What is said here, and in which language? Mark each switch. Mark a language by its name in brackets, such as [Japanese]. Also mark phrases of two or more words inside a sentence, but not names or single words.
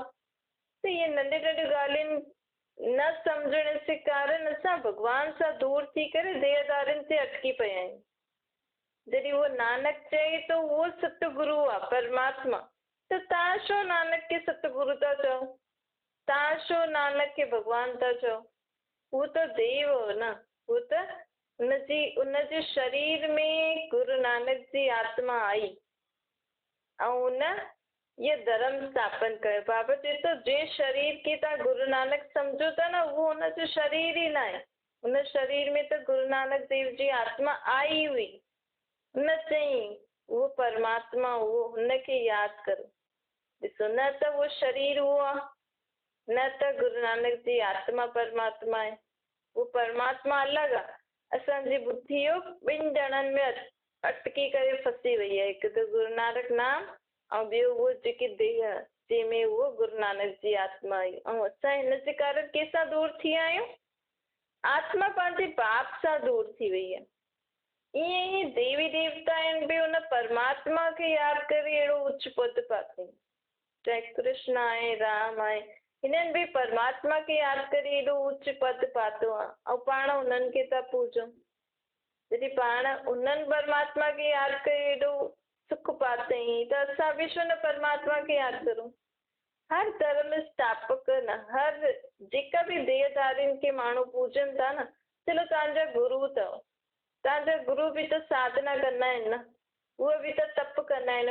[Sindhi] त इहे नंढियूं नंढियूं ॻाल्हियूं न सम्झण जे कारण असां भॻवान सां दूर थी करे देहदारियुनि ते अटकी पिया आहियूं। जॾहिं उहो नानक चए तो उहो सतगुरु आहे, परमात्मा, त तव्हां छो नानक खे सतगुरु था चओ? तव्हां छो नानक खे भॻवान था चओ? उहो त देव हो न, उहो त उनजे शरीर में गुरु नानक जी आत्मा आई ऐं उन ये धर्म स्थापन कयो। बाबा चए थो जे शरीर खे तव्हां गुरु नानक सम्झो था न, उहो हुनजो शरीर ई न आहे। उन शरीर में त गुरु नानक देव जी आत्मा आई हुई। हुन चई उहो परमात्मा, उहो हुनखे यादि करो। ॾिसो, न त उहो शरीर उहो आहे, न त गुरु नानक जी आत्मा परमात्मा आहे। उहो परमात्मा अलॻि आहे। असांजी बुद्धियो ॿिनि ॼणनि में अटकी करे फसी वई आहे, हिकु त गुरु नानक नाम ऐं ॿियो उहो जेकी देह जंहिंमें उहो गुरु नानक जी आत्मा आई। ऐं असां हिन जे कारण कंहिंसां दूर थी विया आहियूं? आत्मा पंहिंजे बाप सां दूर थी वई आहे। ईअं ई देवी देवता आहिनि बि उन परमात्मा खे यादि करे अहिड़ो उच्च पद पाते। चाहे कृष्ण आहे, राम आहे, हिननि बि परमात्मा खे यादि करे एॾो उच्च पद पातो आहे ऐं पाण उन्हनि खे था पूजूं। जॾहिं पाण उन्हनि परमात्मा खे यादि करे एॾो सुख पातई, त असां बि छो न परमात्मा खे यादि करूं? हर धर्म स्थापक न, हर जेका बि देहदारियुनि खे माण्हू पूजनि था न, चलो तव्हांजा गुरु अथव, तव्हांजा गुरु बि त साधना कंदा आहिनि न, उहे बि त तप कंदा आहिनि।